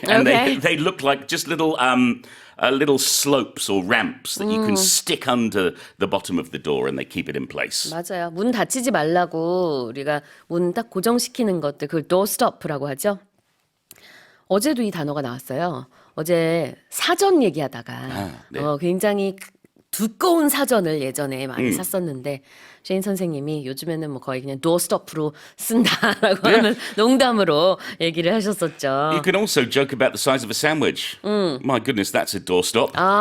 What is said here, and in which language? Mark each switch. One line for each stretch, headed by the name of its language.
English: And Okay. they look like just little slopes or ramps that you can stick under the bottom of the door and they keep it in place.
Korean: 맞아요. 문 닫히지 말라고 우리가 문 딱 고정시키는 것들 그걸 doorstop라고 하죠. 어제도 이 단어가 나왔어요. 어제 사전 얘기하다가 네. 굉장히 두꺼운 사전을 예전에 많이 샀었는데 셰인 선생님이 요즘에는 뭐 거의 그냥 doorstop으로 쓴다라고 하는 농담으로 얘기를 하셨었죠.
English: You can also joke about the size of a sandwich. My goodness, that's a doorstop.